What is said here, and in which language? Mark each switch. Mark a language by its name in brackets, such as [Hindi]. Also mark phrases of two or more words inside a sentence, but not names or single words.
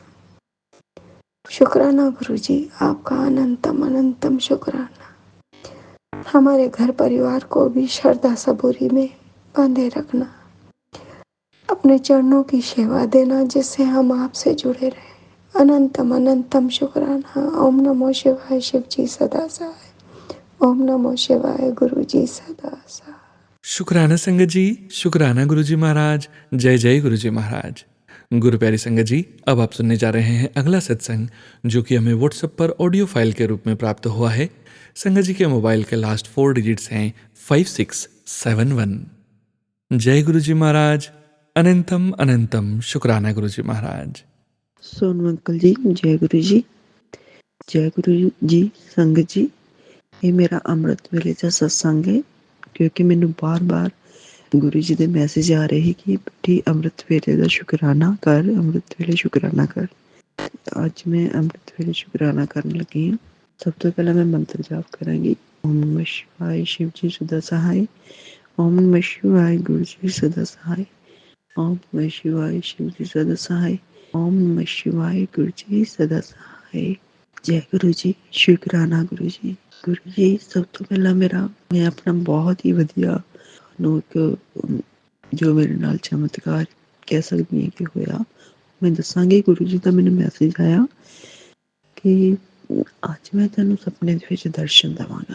[Hindi] शुक्राना गुरु जी, आपका अनंतम अनंतम शुक्राना। हमारे घर परिवार को भी श्रद्धा सबूरी में बांधे रखना, अपने चरणों की सेवा देना जिससे हम आपसे जुड़े रहे। अनंतम अनंतम शुक्राना। ओम नमो शिवाय, शिव जी सदा सहाय। ओम नमो शिवाय, गुरु जी सदा सहाय। शुक्राना संगत जी, शुक्राना गुरु जी महाराज। जय जय गुरु जी महाराज। गुरु प्यारी संगत जी, अब आप सुनने जा रहे हैं अगला सत्संग जो कि हमें व्हाट्सएप पर [English] audio file [Hindi] के रूप में प्राप्त हुआ है। संगत जी के मोबाइल के [English] last 4 digits [Hindi] हैं 5671। जय गुरु जी महाराज। अनंतम अनंतम शुक्राना गुरु जी महाराज। सोनू अंकल जी, जय गुरु जी। जय गुरु जी संगत जी, [Punjabi] ਇਹ ਮੇਰਾ ਅੰਮ੍ਰਿਤ ਵੇਲੇ ਦਾ ਸਤਸੰਗ ਹੈ ਕਿਉਂਕਿ ਮੈਨੂੰ ਬਾਰ-ਬਾਰ ਗੁਰੂ ਜੀ ਦੇ ਮੈਸੇਜ ਆ ਰਹੇ ਕਿ ਬੇਟੀ ਅੰਮ੍ਰਿਤ ਵੇਲੇ ਦਾ ਸ਼ੁਕਰਾਨਾ ਕਰ, ਅੰਮ੍ਰਿਤ ਵੇਲੇ ਸ਼ੁਕਰਾਨਾ ਕਰ। ਅੱਜ ਮੈਂ ਅੰਮ੍ਰਿਤ ਵੇਲੇ ਸ਼ੁਕਰਾਨਾ ਕਰਨ ਲੱਗੀ ਹਾਂ। ਸਭ ਤੋਂ ਪਹਿਲਾਂ ਮੈਂ ਮੰਤਰ ਜਾਪ ਕਰਾਂਗੀ। [Hindi] ओम नमः शिवाय, शिव जी सदा सहाय। ओम नमः शिवाय, गुरु जी सदा सहाय। ओम नमः शिवाय, शिव जी सदा सहाय। ओम नमः शिवाय, गुरु जी सदा सहाय। जय गुरु जी, शुकराना गुरु जी। गुरु जी, [Punjabi] ਸਭ ਤੋਂ ਪਹਿਲਾਂ ਮੈਂ ਆਪਣਾ ਬਹੁਤ ਹੀ ਵਧੀਆ ਨੂੰ ਇੱਕ ਜੋ ਮੇਰੇ ਨਾਲ ਚਮਤਕਾਰ ਕਹਿ ਸਕਦੀ ਹਾਂ ਕਿ ਹੋਇਆ, ਮੈਂ ਦੱਸਾਂਗੀ। ਗੁਰੂ ਜੀ ਦਾ ਮੈਨੂੰ ਮੈਸੇਜ ਆਇਆ ਕਿ ਅੱਜ ਮੈਂ ਤੈਨੂੰ ਸੁਪਨੇ ਦੇ ਵਿੱਚ ਦਰਸ਼ਨ ਦੇਵਾਂਗਾ।